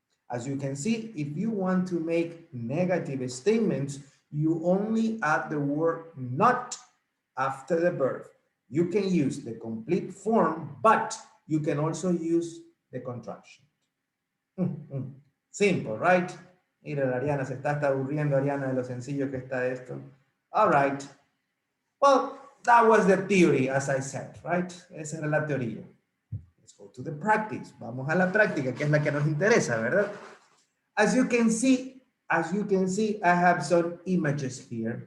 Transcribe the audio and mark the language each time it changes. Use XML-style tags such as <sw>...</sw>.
<en>As you can see, if you want to make negative statements, you only add the word not after the verb. You can use the complete form, but you can also use the contraction. Simple, right?</en> <es>Mira, Ariana se está aburriendo, Ariana, de lo sencillo que está esto.</es> <en>All right. Well, that was the theory, as I said, right?</en> <es>Esa era la teoría.</es> <en>Let's go to the practice.</en> <es>Vamos a la práctica, que es la que nos interesa, ¿verdad?</es> <en>As you can see, I have some images here.</en>